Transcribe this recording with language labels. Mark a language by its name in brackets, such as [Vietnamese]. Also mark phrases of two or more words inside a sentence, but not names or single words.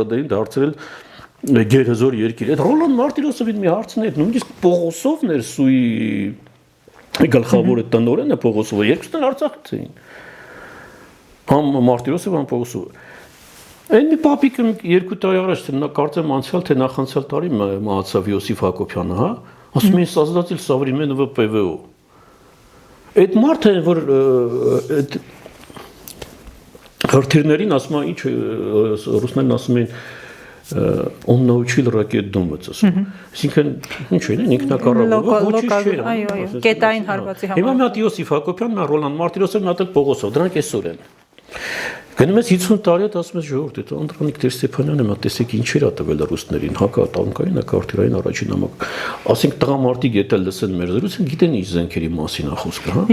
[Armenian] ՌԴ-ին դարձրել գերհզոր երկիր։ Այդ Ռոլան Մարտիրոսովին մի հարցն է, նույնիսկ Պողոսովն էր սուի գլխավոր տնօրենը Պողոսովը, երկուսն Արցախից էին։ Համ Մարտիրոսը, համ Պողոսովը։ Այն մի պապիկը 2 տարի առաջ կարծեմ անցյալ թե նախանցյալ տարի մահացավ Յոսիֆ Հակոբյանը, հա, ասում են [Russian] создатель современного ПВО։ [Armenian] Այդ մարդը որ այդ հրթիռներին ասում են ինչ ռուսներն ասում են [Russian] он научил ракет думать, [Armenian] ասում։ Այսինքն ինչ են ինքնակառավարող ոչինչ չէ։ Այո, կետային հարվածի համար։ Հիմա մի հատ Յոսիֆ Հակոբյանն, Ռոլան Մարտիրոսը, մի հատ Պողոսով, դրանք այսօր են։ Գնում ես 50 տարի հետ ասում ես ժողովուրդ, այդ Անդրանիկ Տեր Ստեփանյանը մա տեսեք ինչեր ա տվել ռուսներին, հակատանկային, հակաարթիռային առաջին համակ։ Ասենք տղամարդիկ եթե լսեն մեր զրույցը, գիտեն ինչ զենքերի մասին ա խոսքը, հա։